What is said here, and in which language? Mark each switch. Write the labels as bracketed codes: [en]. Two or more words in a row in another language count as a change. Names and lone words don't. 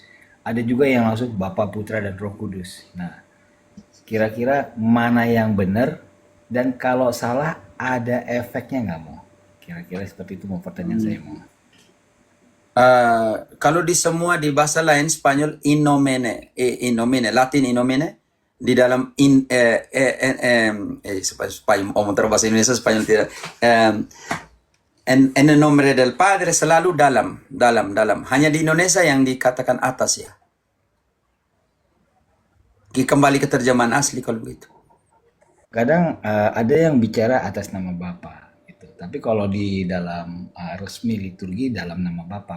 [id] Ada juga yang langsung Bapa, Putra dan Roh Kudus. Nah, kira-kira mana yang benar dan kalau salah ada efeknya nggak, Mo? Kira-kira seperti itu mau pertanyaan saya, Mo. Kalau di semua di bahasa lain Spanyol [la] in nomine, [id] Latin [la] in nomine, [id] di dalam Spanyol, bahasa Indonesia Spanyol tidak. [es] En el nombre del Padre [id] selalu dalam. Hanya di Indonesia yang dikatakan atas ya. Kembali ke terjemahan asli kalau begitu. Kadang ada yang bicara atas nama Bapa. Tapi kalau di dalam resmi liturgi dalam nama Bapa.